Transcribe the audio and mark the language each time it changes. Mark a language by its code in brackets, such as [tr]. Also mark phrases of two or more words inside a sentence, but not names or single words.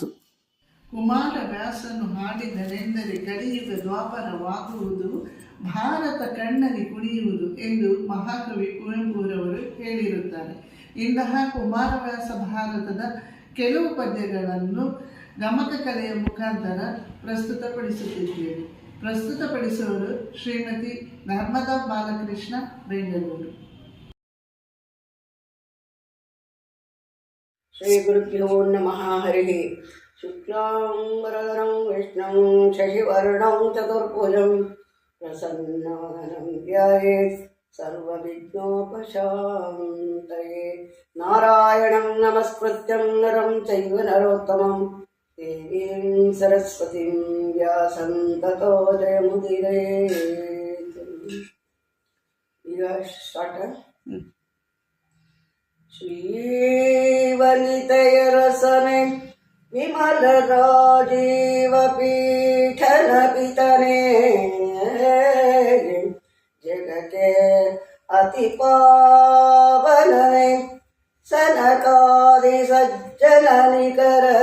[kn] ಕುಮಾರವ್ಯಾಸನು ಹಾಡಿದನೆಂದರೆ ಕಲಿಯುಗ ದ್ವಾಪರವಾಗುವುದು, ಭಾರತ ಕಣ್ಣಲ್ಲಿ ಕುಣಿಯುವುದು ಎಂದು ಮಹಾಕವಿ ಕುವೆಂಪುರವರು ಹೇಳಿರುತ್ತಾರೆ. ಇಂತಹ ಕುಮಾರವ್ಯಾಸ ಭಾರತದ ಕೆಲವು ಪದ್ಯಗಳನ್ನು ಗಮಕ ಕಲೆಯ ಮುಖಾಂತರ ಪ್ರಸ್ತುತಪಡಿಸುತ್ತಿದ್ದೇವೆ. ಪ್ರಸ್ತುತಪಡಿಸುವರು ಶ್ರೀಮತಿ ನರ್ಮದಾ ಬಾಲಕೃಷ್ಣ, ಬೆಂಗಳೂರು. [sa] ಶ್ರೀ ಗುರುಭ್ಯೋ ನಮಃ. ಹರಿ. ಶುಕ್ಲಾಂಬರಧರಂ ವಿಷ್ಣುಂ ಶಶಿವರ್ಣಂ ಚತುರ್ಭುಜಂ ಪ್ರಸನ್ನವದನಂ ಧ್ಯಾಯೇತ್ ಸರ್ವವಿಘ್ನೋಪಶಾಂತಯೇ. ನಾರಾಯಣಂ ನಮಸ್ಕೃತ್ಯಂ ನರಂ ಚೈವ ನರೋತ್ತಮಂ ದೇವೀಂ ಸರಸ್ವತಿಂ ವ್ಯಾಸಂ ತತೋ ಜಯಮುದೀರಯೇತ್. [kn] ಈಗ ಸ್ಟಾರ್ಟ್. ಶ್ರೀವನಿತಯ ರಸನೆ ವಿಮಲ ರಾಜೀವ ಪೀಠನ ಪಿತನೆ, ಜಗಕ್ಕೆ ಅತಿ ಪಾವನನೆ ಸನಕಾದಿ ಸಜ್ಜನ ನಿಕರ